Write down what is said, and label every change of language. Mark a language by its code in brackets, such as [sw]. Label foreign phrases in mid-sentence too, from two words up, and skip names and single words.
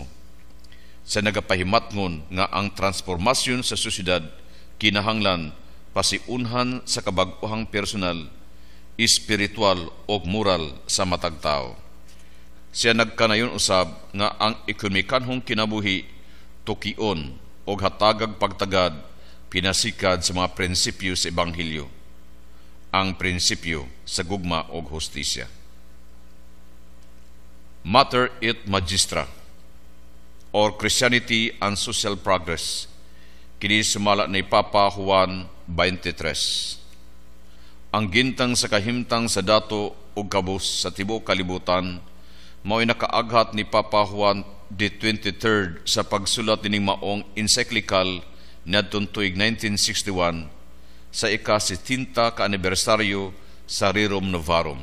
[ceb] Sa nagapahimatngon nga ang transformasyon sa sosyedad kinahanglan pasiunhan sa kabag-ohang personal, espiritual o moral sa matag tao. Siya nagkanayon usab nga ang ekonomikanhong kinabuhi tukion o hatagag pagtagad pinasikad sa mga prinsipyo sa Ebanghelyo, ang prinsipyo sa gugma o hustisya. Mater et Magistra or Christianity and Social Progress, kini sumala ni Papa Juan 23. Ang gintang sa kahimtang sa dato o kabus sa tibuok kalibutan mao'y nakaaghat ni Papa Juan the 23rd sa pagsulat dining maong encyclical niadtong tuig 1961 sa ika-60 ka anibersaryo sa Rerum Novarum.